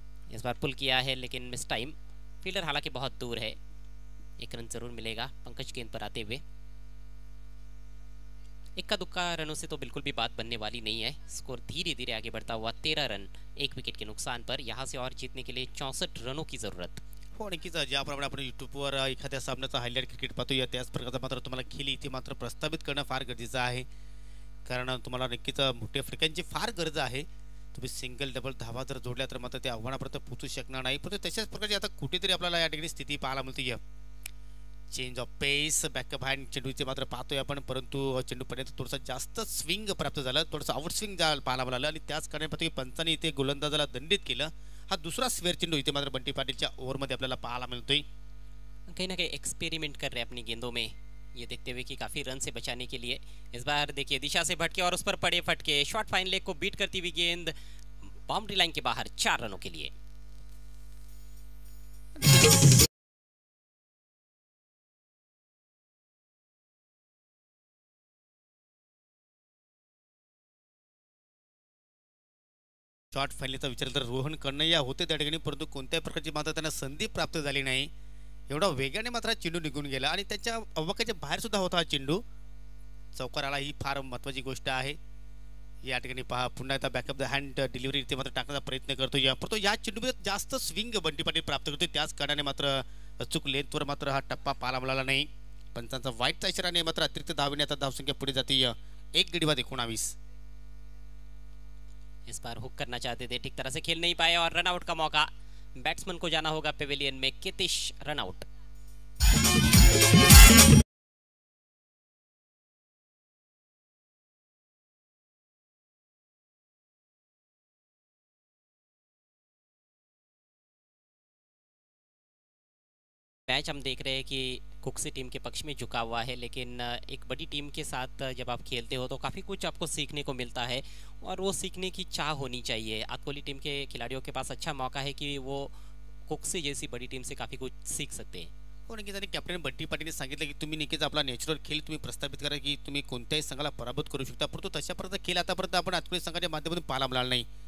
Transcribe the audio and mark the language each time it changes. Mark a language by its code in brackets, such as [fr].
[hi] इस बार पुल किया है लेकिन मिस टाइम। फील्डर हालांकि बहुत दूर है, एक रन जरूर मिलेगा पंकज गेंद पर आते हुए। इक्का दुक्का रनों से तो बिल्कुल भी बात बनने वाली नहीं है। स्कोर धीरे धीरे आगे बढ़ता हुआ 13 रन 1 विकेट के नुकसान पर। यहाँ से और जीतने के लिए 64 रनों की जरूरत। [mr] हो नक्कीच, ज्याप्रमाणे आपण युट्यूबवर एखाद्या सामन्याचा हायलाईट क्रिकेट पाहतोय त्याच प्रकारचा मात्र तुम्हाला खेळ इथे मात्र प्रस्तावित करणं फार गरजेचं आहे, कारण तुम्हाला नक्कीच मोठ्या फटक्यांची फार गरज आहे। तुम्ही सिंगल डबल धावा जर जोडल्या तर मात्र त्या आव्हानापर्यंत पोहोचू शकणार नाही, परंतु तशाच प्रकारची आता कुठेतरी आपल्याला या ठिकाणी स्थिती पाहायला मिळते। Change of Paes, backup hand चेंडूचे मात्र पाहतोय आपण, परंतु चेंडूपर्यंत थोडंसं जास्त स्विंग प्राप्त झालं, थोडंसं आउट स्विंग पाहायला मिळालं आणि त्याच कारणाने पाहतो की पंचांनी इथे गोलंदाजाला दंडित केलं। हा दुसरा स्क्वेअर चेंडू इथे मात्र बंटी पाटीलच्या ओव्हरमध्ये आपल्याला पाहायला मिळतोय। [hi] कहीं ना कहीं एक्सपेरिमेंट कर रहे हैं अपनी गेंदों में, ये देखते हुए कि काफ़ी रन से बचाने के लिए। इस बार देखिए दिशा से भटके और उस पर पड़े फटके, शॉर्ट फाइन लेग को बीट करती हुई गेंद बाउंड्री लाइन के बाहर 4 रनों के लिए। [mr] शॉर्ट फायनलीचा विचार तर रोहन कन्हैया होते त्या ठिकाणी, परंतु कोणत्याही प्रकारची मात्र त्यांना संधी प्राप्त झाली नाही। एवढा वेगाने मात्र चेंडू निघून गेला आणि त्याच्या अवकाच्या बाहेर सुद्धा होता हा चेंडू, चौकार आला। ही फार महत्त्वाची गोष्ट आहे। या ठिकाणी पहा पुन्हा एकदा बॅकअप द हँड डिलिव्हरी इथे मात्र टाकण्याचा प्रयत्न करतो, परंतु या चेंडूमध्ये जास्त स्विंग बंटी पाटील प्राप्त करतो, त्याच कारणाने मात्र अचूक लेंथवर मात्र हा टप्पा पाहायला मिळाला नाही। पंचांचा वाईटचा इशाराने मात्र अतिरिक्त धावेने आता धावसंख्या पुढे जाते 1 गडी बाद 19। [hi] इस बार हुक करना चाहते थे, ठीक तरह से खेल नहीं पाए और रनआउट का मौका। बैट्समैन को जाना होगा पेविलियन में। कितिश रनआउट। मैच हम देख रहे हैं कि कुक्सी टीम के पक्ष में झुका हुआ है, लेकिन एक बड़ी टीम के साथ जब आप खेलते हो तो काफ़ी कुछ आपको सीखने को मिलता है और वो सीखने की चाह होनी चाहिए। आतकोली टीम के खिलाड़ियों के पास अच्छा मौका है कि वो कुक्सी जैसी बड़ी टीम से काफ़ी कुछ सीख सकते हैं। [mr] हो नक्कीच, आणि कॅप्टन बंटी पाटीलने सांगितलं की तुम्ही नक्कीच आपला नॅचरल खेळ तुम्ही प्रस्थापित करा की तुम्ही कोणत्याही संघाला पराभूत करू शकता, परंतु तशा प्रकारचा खेळ आतापर्यंत आपण आतकोली संघाच्या माध्यमातून पाहायला मिळाला नाही।